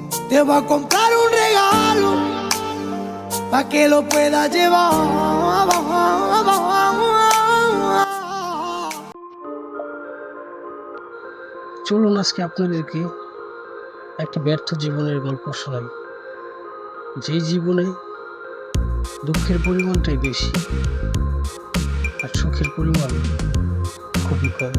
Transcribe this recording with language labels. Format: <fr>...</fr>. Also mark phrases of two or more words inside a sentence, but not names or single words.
<es>Te voy a comprar un regalo pa' que lo puedas llevar.</es> <bn>চলুন আজকে আপনাদেরকে একটা ব্যর্থ জীবনের গল্প শোনাই, যে জীবনে দুঃখের পরিমাণটাই বেশি আর সুখের পরিমাণ খুবই কম।</bn>